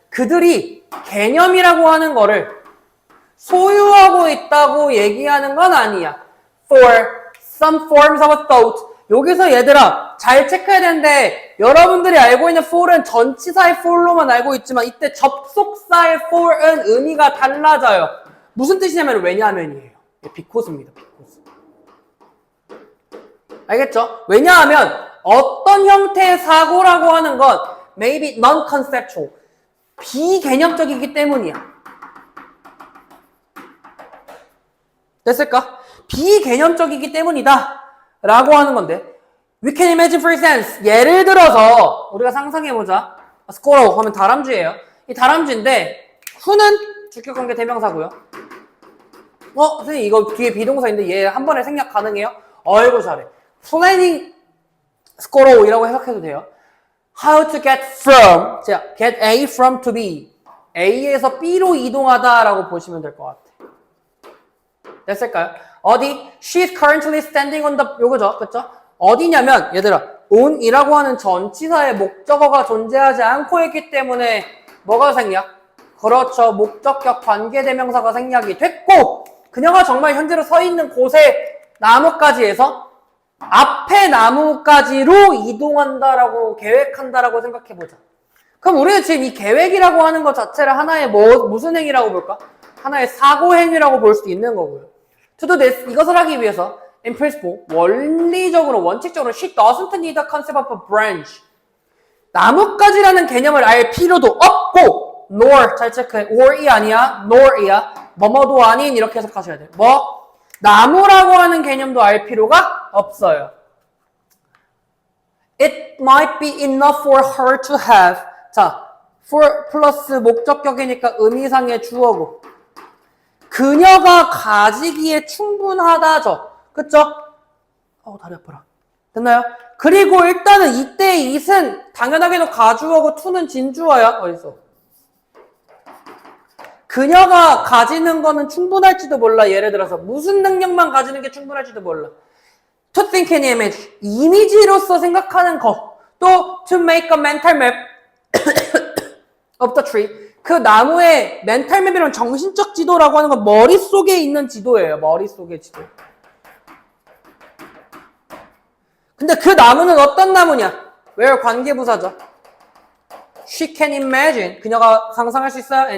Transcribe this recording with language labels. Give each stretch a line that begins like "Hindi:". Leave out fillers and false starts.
Korean: 그들이 개념이라고 하는 거를 소유하고 있다고 얘기하는 건 아니야.
English: For some forms of a thought.
Korean: 여기서 얘들아 잘 체크해야 되는데 여러분들이 알고 있는 for은 전치사의 for로만 알고 있지만 이때 접속사의 for은 의미가 달라져요. 무슨 뜻이냐면 왜냐하면이에요. because입니다. because. 알겠죠? 왜냐하면 어떤 형태의 사고라고 하는 건
English: maybe non-conceptual.
Korean: 비개념적이기 때문이야. 됐을까? 비개념적이기 때문이다 라고 하는 건데
English: We can imagine for instance
Korean: 예를 들어서 우리가 상상해보자. squirrel 하면 다람쥐예요. 이 다람쥐인데 who는 주격관계 대명사고요. 선생님 이거 뒤에 비동사인데 얘 한 번에 생략 가능해요? 어이구 잘해. Planning squirrel이라고 해석해도 돼요.
English: How to get from
Korean: 자, get A from to B A에서 B로 이동하다 라고 보시면 될 것 같아. 됐을까요? 어디?
English: She's currently standing on the
Korean: 요거죠. 그쵸? 어디냐면 얘들아 on이라고 하는 전치사의 목적어가 존재하지 않고 있기 때문에 뭐가 생략? 그렇죠. 목적격 관계대명사가 생략이 됐고 그녀가 정말 현재로 서 있는 곳에 나무가지에서 앞에 나무가지로 이동한다라고 계획한다라고 생각해보자. 그럼 우리는 지금 이 계획이라고 하는 것 자체를 하나의 무슨 행위라고 볼까? 하나의 사고 행위라고 볼 수도 있는 거고요.
English: To do this,
Korean: 이것을 하기 위해서
English: in principle,
Korean: 원리적으로, 원칙적으로
English: she doesn't need a concept of a branch.
Korean: 나뭇가지라는 개념을 알 필요도 없고 nor, 잘 체크해. or이 아니야, nor이야. 뭐뭐도 아닌 이렇게 해석하셔야 돼요. 나무라고 하는 개념도 알 필요가 없어요.
English: It might be enough for her to have.
Korean: 자, for 플러스 목적격이니까 의미상의 주어고. 그녀가 가지기에 충분하다죠. 그쵸? 다리 아파라. 됐나요? 그리고 일단은 이때 it은 당연하게도 가주어고 to는 진주어야. 어딨어? 그녀가 가지는 거는 충분할지도 몰라. 예를 들어서 무슨 능력만 가지는 게 충분할지도 몰라.
English: To think an image.
Korean: 이미지로서 생각하는 거.
English: 또 to make a mental map of the tree.
Korean: 그 나무의 멘탈 맵이란 정신적 지도라고 하는 건 머릿속에 있는 지도예요. 머릿속의 지도. 근데 그 나무는 어떤 나무냐? where 관계부사죠.
English: She can imagine.
Korean: 그녀가 상상할 수 있어요.